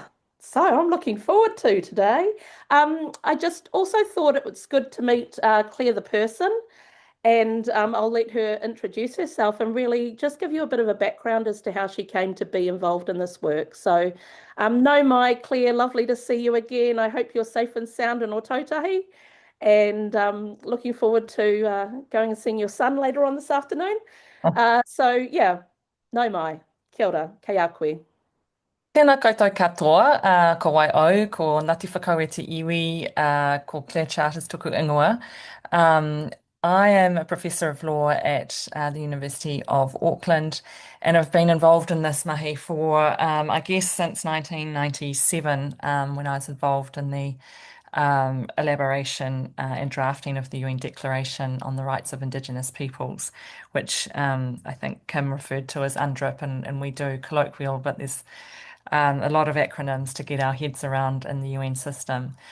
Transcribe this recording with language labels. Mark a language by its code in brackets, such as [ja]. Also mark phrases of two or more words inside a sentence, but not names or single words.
[en] So I'm looking forward to today. I just also thought it was good to meet Claire the person, and I'll let her introduce herself and really just give you a bit of a background as to how she came to be involved in this work. So [mi] no mai, [en] Claire, lovely to see you again. I hope you're safe and sound in Ōtautahi, and looking forward to going and seeing your son later on this afternoon. So yeah, [mi] no mai, kia ora, kei a koe. Tēnā koutou katoa, ko Waiau, ko Ngāti Whakau e te iwi, ko Claire Charters tuku ingoa. [en] I am a professor of law at the University of Auckland, and I've been involved in this mahi for, I guess, since 1997, when I was involved in the elaboration and drafting of the UN Declaration on the Rights of Indigenous Peoples, which I think Kym referred to as UNDRIP, and we do colloquial, but there's a lot of acronyms to get our heads around in the UN system.